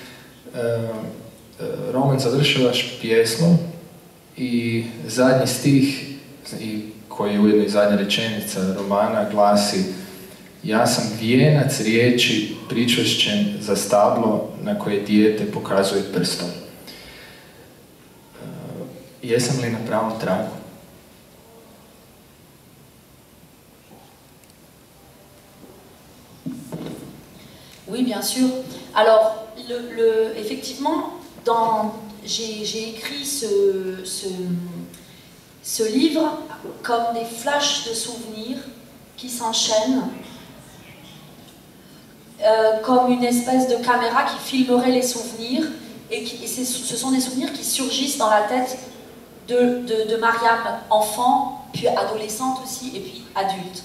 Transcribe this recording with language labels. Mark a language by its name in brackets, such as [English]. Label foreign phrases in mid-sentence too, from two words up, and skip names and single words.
[Croatian] roman završavaš pjesmom i zadnji stih, koji je ujedno i zadnja rečenica romana, glasi: ja sam vijenac riječi pričvršćen za stablo na koje dijete pokazuje prstom. Jesam li na pravom tragu? [French] Oui, bien sûr. Alors, effectivement, j'ai écrit ce livre comme des flashs de souvenirs qui s'enchaînent, comme une espèce de caméra qui filmerait les souvenirs, et ce sont des souvenirs qui surgissent dans la tête de Mariam, enfant, puis adolescente aussi, et puis adulte.